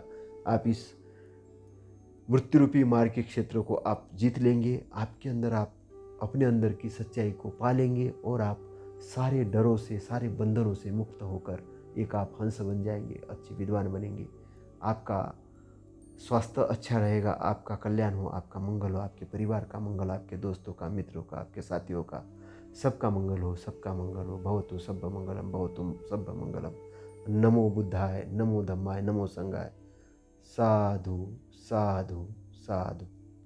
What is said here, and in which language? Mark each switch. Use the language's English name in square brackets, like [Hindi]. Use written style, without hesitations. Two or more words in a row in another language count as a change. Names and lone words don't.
[Hindi] आप इस मृत्यु रूपी मार्ग के क्षेत्र को आप जीत लेंगे, आपके अंदर, आप अपने अंदर की सच्चाई को पालेंगे और आप सारे डरों से, सारे बंधनों से मुक्त होकर एक आप हंस बन जाएंगे, अच्छे विद्वान बनेंगे। आपका स्वास्थ्य अच्छा रहेगा, आपका कल्याण हो, आपका मंगल हो, आपके परिवार का मंगल, आपके दोस्तों का, मित्रों का, आपके साथियों का, सबका मंगल हो, सबका मंगल हो। [Pali] भवतु सब्ब मंगलम, भवतु सब्ब मंगलम। नमो बुद्धाय, नमो धम्माय, नमो संघाय। साधु साधु साधु।